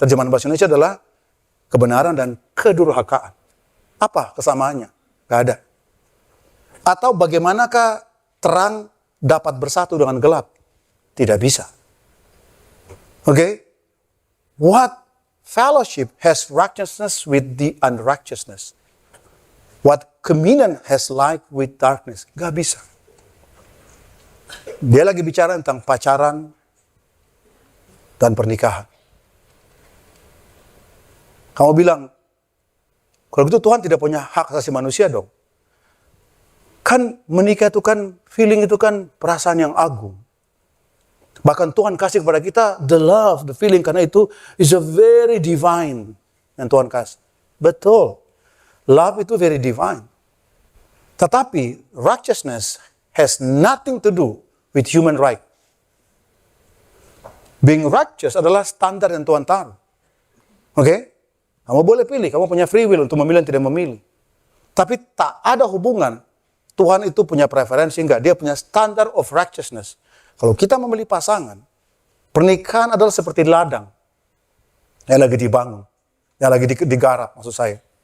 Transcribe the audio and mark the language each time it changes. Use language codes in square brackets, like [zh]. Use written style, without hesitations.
[id] Terjemahan bahasa Indonesia adalah kebenaran dan kedurhakaan. Apa kesamaannya? Gak ada. Atau bagaimanakah terang dapat bersatu dengan gelap? Tidak bisa. Okay? [en] What fellowship has righteousness with the unrighteousness? What communion has light with darkness? [id] Gak bisa. Dia lagi bicara tentang pacaran dan pernikahan. Kamu bilang, kalau gitu Tuhan tidak punya hak asasi manusia dong. Kan menikah itu kan, feeling itu kan perasaan yang agung. Bahkan Tuhan kasih kepada kita [en] the love, the feeling, [id] karena itu [en] is a very divine [id] yang Tuhan kasih. Betul. [en] Love [id] itu [en] very divine. [id] Tetapi [en] righteousness has nothing to do with human right. Being righteous [id] adalah standar yang Tuhan taruh. Oke? Kamu boleh pilih, kamu punya free will untuk memilih dan tidak memilih. Tapi tak ada hubungan. Tuhan itu punya preferensi, enggak. Dia punya [en] standard of righteousness. [id] Kalau kita memilih pasangan, pernikahan adalah seperti ladang yang lagi dibangun, yang lagi digarap maksud saya.